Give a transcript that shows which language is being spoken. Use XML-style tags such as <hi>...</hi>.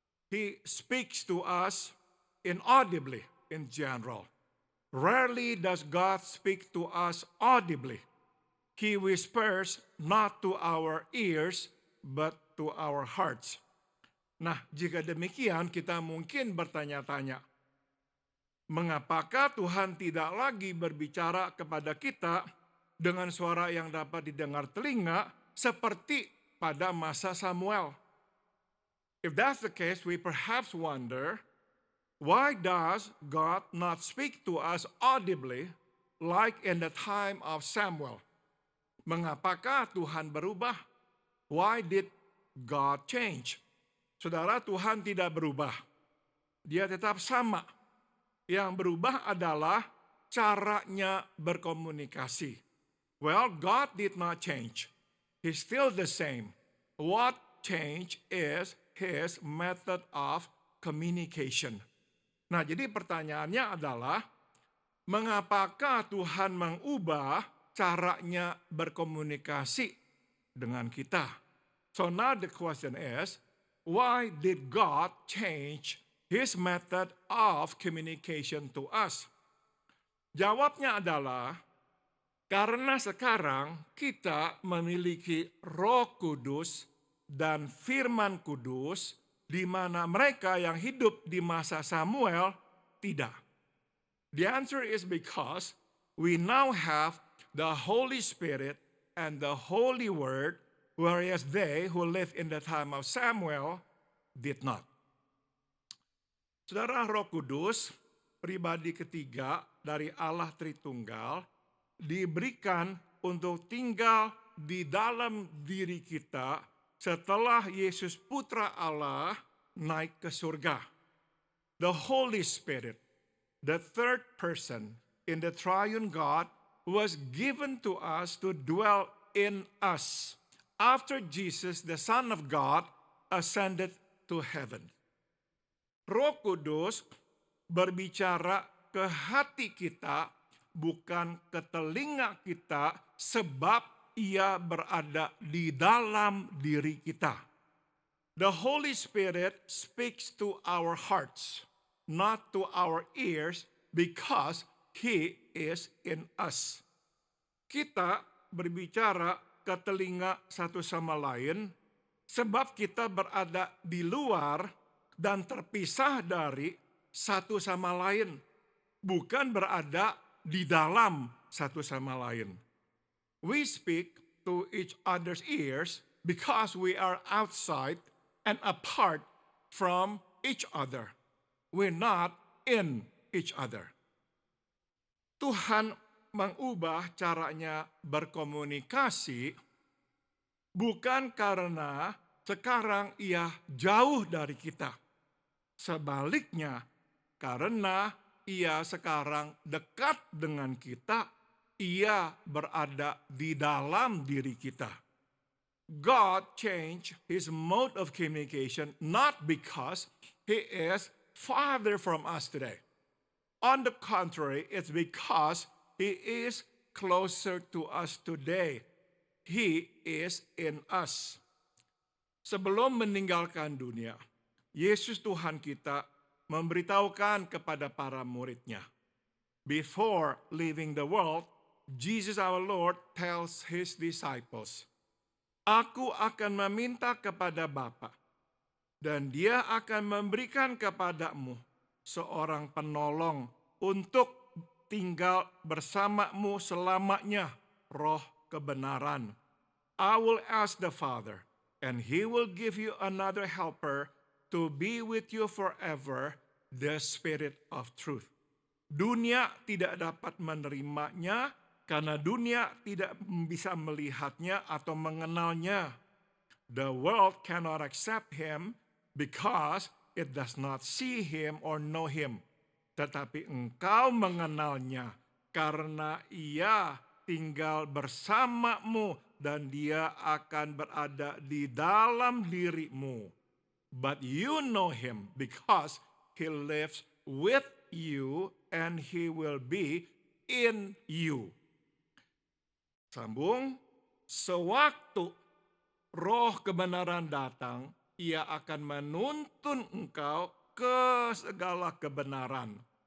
<en>He speaks to us inaudibly in general. Rarely does God speak to us audibly. He whispers not to our ears, but to our hearts.</en> <id>Nah, jika demikian kita mungkin bertanya-tanya, mengapakah Tuhan tidak lagi berbicara kepada kita dengan suara yang dapat didengar telinga seperti pada masa Samuel?</id> <en>If that's the case, we perhaps wonder, why does God not speak to us audibly like in the time of Samuel?</en> <id>Mengapakah Tuhan berubah?</id> <en>Why did God change?</en> <id>Saudara, Tuhan tidak berubah. Dia tetap sama. Yang berubah adalah caranya berkomunikasi.</id> <en>Well, God did not change. He's still the same. What changed is His method of communication.</en> <id>Nah, jadi pertanyaannya adalah, mengapakah Tuhan mengubah caranya berkomunikasi dengan kita?</id> <en>So now the question is, why did God change His method of communication to us?</en> <id>Jawabnya adalah, karena sekarang kita memiliki Roh Kudus dan Firman Kudus, di mana mereka yang hidup di masa Samuel tidak.</id> <en>The answer is because we now have the Holy Spirit and the Holy Word, whereas they who lived in the time of Samuel did not.</en> <id>Saudara, Roh Kudus, pribadi ketiga dari Allah Tritunggal, diberikan untuk tinggal di dalam diri kita setelah Yesus Putra Allah naik ke surga.</id> <en>The Holy Spirit, the third person in the triune God was given to us to dwell in us after Jesus, the Son of God, ascended to heaven.</en> <id>Roh Kudus berbicara ke hati kita, bukan ke telinga kita, sebab ia berada di dalam diri kita.</id> <en>The Holy Spirit speaks to our hearts, not to our ears, because He is in us.</en> <id>Kita berbicara ke telinga satu sama lain, sebab kita berada di luar dan terpisah dari satu sama lain, bukan berada di dalam satu sama lain.</id> <en>We speak to each other's ears because we are outside and apart from each other. We're not in each other.</en> <id>Tuhan mengubah caranya berkomunikasi bukan karena sekarang ia jauh dari kita. Sebaliknya, karena ia sekarang dekat dengan kita, ia berada di dalam diri kita.</id> <en>God changed his mode of communication not because he is farther from us today. On the contrary, it's because he is closer to us today. He is in us.</en> <id>Sebelum meninggalkan dunia, Yesus Tuhan kita memberitahukan kepada para muridnya.</id> <en>Before leaving the world, Jesus our Lord tells his disciples,</en> <id>Aku akan meminta kepada Bapa, dan dia akan memberikan kepadamu seorang penolong untuk tinggal bersamamu selamanya, Roh kebenaran.</id> <en>I will ask the Father, and he will give you another helper to be with you forever, the Spirit of truth.</en> <id>Dunia tidak dapat menerimanya karena dunia tidak bisa melihatnya atau mengenalnya.</id> <en>The world cannot accept him because it does not see him or know him.</en> <id>Tetapi engkau mengenalnya karena ia tinggal bersamamu dan dia akan berada di dalam dirimu.</id> <en>But you know him because he lives with you and he will be in you.</en> <id>Sambung, sewaktu Roh kebenaran datang, ia akan menuntun engkau ke segala kebenaran.</id>